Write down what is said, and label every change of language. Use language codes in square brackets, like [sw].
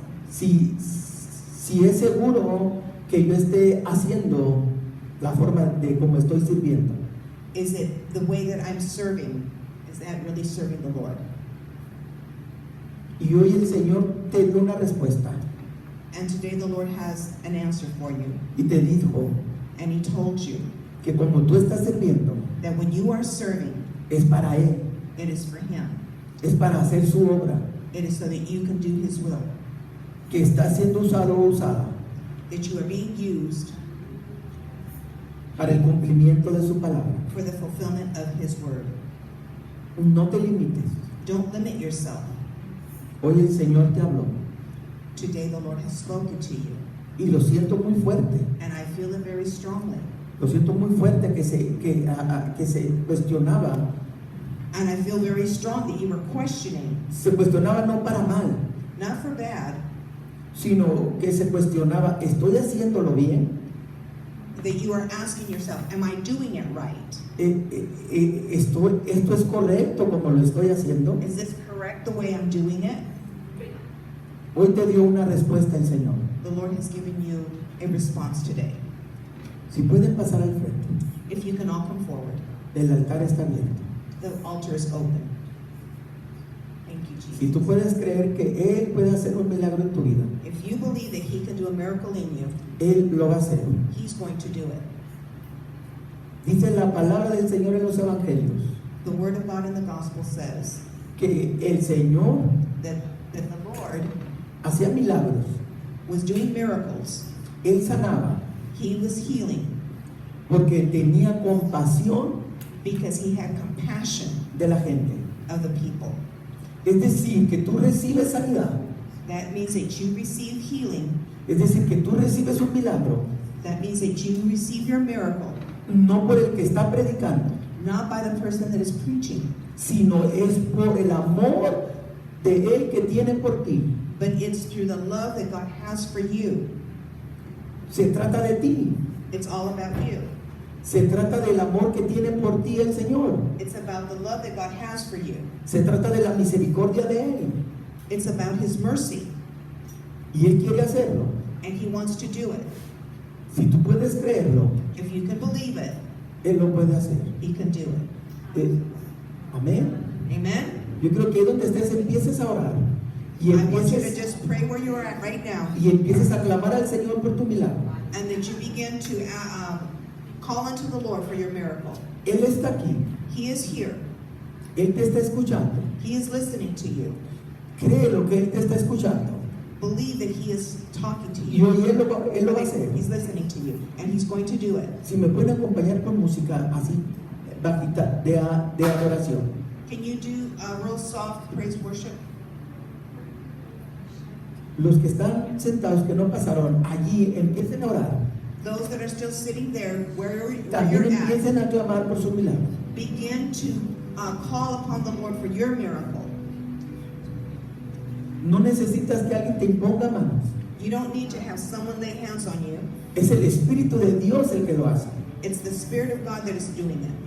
[es] si es seguro que yo esté haciendo la forma de como estoy sirviendo. [en] is it the way that I'm serving, is that really serving the Lord? [es] Y hoy el Señor te dio una respuesta [en] And today the Lord has an answer for you. [es] y te dijo [en] And he told you [es] que como tú estás sirviendo [en] that when you are serving, [es] es para Él, [en] it is for him. [es] es para hacer su obra, [en] It is so that you can do his will, [es] que está siendo usado o usada [en] that you are being used [es] para el cumplimiento de su palabra. [en] for the fulfillment of his word. [es] No te limites. [en] Don't limit yourself. [es] Hoy el Señor te habló [en] Today the Lord has spoken to you, [es] y lo siento muy fuerte. [en] and I feel it very strongly. [es] Lo siento muy fuerte que se cuestionaba. [en] And I feel very strong that you were questioning, [es] Se cuestionaba no para mal, [en] not for bad, [es] sino que se cuestionaba, ¿estoy haciéndolo bien? [en] that you are asking yourself, am I doing it right? [es] ¿Esto es correcto como lo estoy haciendo? [en] Is this correct the way I'm doing it? [es] Hoy te dio una respuesta el Señor. [en] The Lord has given you a response today. [es] Si pueden pasar al frente, [en] If you can all come forward, [es] el altar está abierto. [en] the altar is open. Thank you, [es] Si tú [en] Jesus. [es] puedes creer que Él puede hacer un milagro en tu vida, [en] If you believe that he can do a miracle in you, [es] Él lo va a hacer. [en] he's going to do it. [es] Dice la palabra del Señor en los evangelios [en] The word of God in the gospel says [es] que el Señor [en] that the Lord [es] hacía milagros, [en] was doing miracles. [es] Él sanaba [en] He was healing [es] porque tenía compasión [en] because he had compassion [es] de la gente. [en] of the people. [es] Es decir, que tú recibes sanidad, [en] That means that you receive healing. [es] es decir, que tú recibes un milagro, [en] That means that you receive your miracle, [es] no por el que está predicando, [en] not by the person that is preaching, [es] sino es por el amor de Él que tiene por ti. [en] but it's through the love that God has for you. [es] Se trata de ti, [en] It's all about you. [es] se trata del amor que tiene por ti el Señor, [en] It's about the love that God has for you. [es] se trata de la misericordia de Él, [en] It's about his mercy, [es] y Él quiere hacerlo. [en] and he wants to do it. [es] Si tú puedes creerlo, [en] If you can believe it, [es] Él lo puede hacer. [en] he can do it. [es] Amén. [en] Amen? [es] Yo creo que ahí donde estés empieces a orar y [en] I want you to [es] empieces, [en] just pray where you're at right now, [es] y empieces a clamar al Señor por tu milagro. [en] and that you begin to call unto the Lord for your miracle. [es] Él está aquí, [en] He is here. [es] Él te está escuchando. [en] He is listening to you. [es] Cree lo que Él te está escuchando. [en] Believe that he is talking to [es] Y [en] you. [es] hoy Él lo va a hacer. [en] He's listening to you, and he's going to do it. [es] Si me pueden acompañar con música así, bajita, de adoración. [en] Can you do real soft praise worship? [es] Los que están sentados, que no pasaron, allí empiecen a orar. [en] Those that are still sitting there, where [es] También [en] you're at, [es] empiecen a clamar por su milagro. [en] begin to call upon the Lord for your miracle. [es] No necesitas que alguien te imponga manos. [en] You don't need to have someone lay hands on you. [es] Es el Espíritu de Dios el que lo hace. [en] It's the Spirit of God that is doing it.